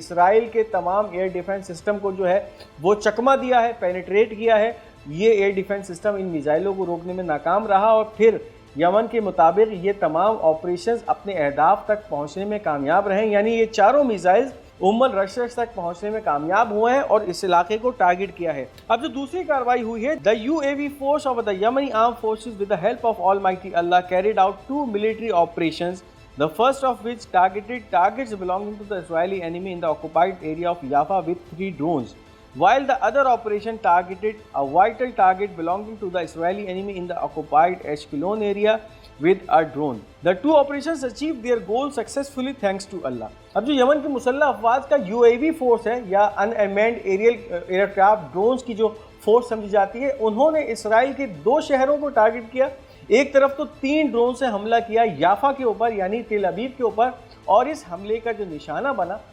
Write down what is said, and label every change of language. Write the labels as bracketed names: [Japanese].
[Hindi] Israel के तमाम air defence system को जो है वो चकमा दिया है, पेनिट्रेट किया है। ये एयर डिफेंस सिस्टम इन मिसाइलों को रोकने में नाकाम रहा और फिर यमन के मुताबिक ये तमाम ऑपरेशंस अपने अहदाफ तक पहुंचने में कामयाब रहे, यानी ये चारों मिसाइल्स उम्मुल रशश तक पहुंचने में कामयाब हुए हैं और इस इलाके को टारगेट किया है। अब जो दूसरी कार्रवाई हुई है, [English] The UAV force of the Yemeni armed forces with the help of almighty Allah carried out 2 military operations, the first of which targeted targets belonging to the Israeli enemy in the occupied area of Jaffa with 3 drones, while the other operation targeted a vital target belonging to the Israeli enemy in the occupied Ashkelon area with a drone. The 2 operations achieved their goal successfully thanks to Allah। [Hindi] अब जो Yemen की मुसल्लह अफवाज का UAV force है या अनअमैन्ड aerial aircraft drones की जो force समझी जाती है, उन्होंने इसराइल के 2 शहरों को टारगेट किया। एक तरफ तो 3 ड्रोन से हमला किया याफा के ऊपर यानी तेल अबीब के ऊपर, और इस हमले का जो निशाना बना